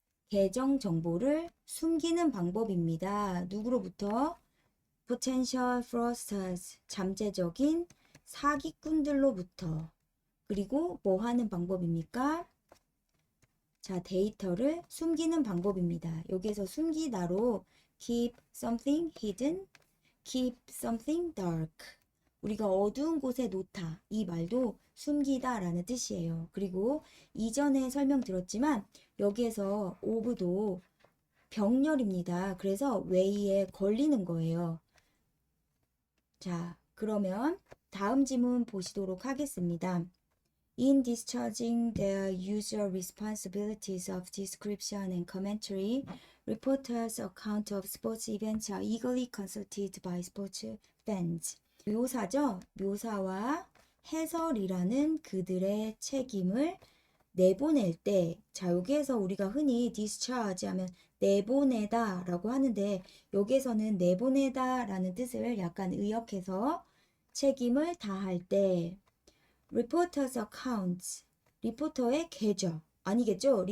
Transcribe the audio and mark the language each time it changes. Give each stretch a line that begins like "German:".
Korean: 계정 정보를 숨기는 방법입니다. 누구로부터?
English: potential fraudsters,
Korean: 잠재적인 사기꾼들로부터. 그리고 뭐 하는 방법입니까? 자, 데이터를 숨기는 방법입니다. 여기에서 숨기다로
English: keep something hidden, keep something dark.
Korean: 우리가 어두운 곳에 놓다. 이 말도 숨기다 라는 뜻이에요. 그리고 이전에 설명드렸지만 여기에서 of도 병렬입니다. 그래서 way에 걸리는 거예요. 자, 그러면 다음 지문 보시도록 하겠습니다.
English: In discharging their usual responsibilities of description and commentary, reporters' account of sports events are eagerly consulted by sports fans.
Korean: 묘사죠? 묘사와 해설이라는 그들의 책임을 내보낼 때, 자, 여기에서 우리가 흔히 discharge 하면 내보내다 라고 하는데, 여기에서는 내보내다 라는 뜻을 약간 의역해서 책임을 다할 때,
English: reporter's accounts,
Korean: 리포터의 계좌, 아니겠죠?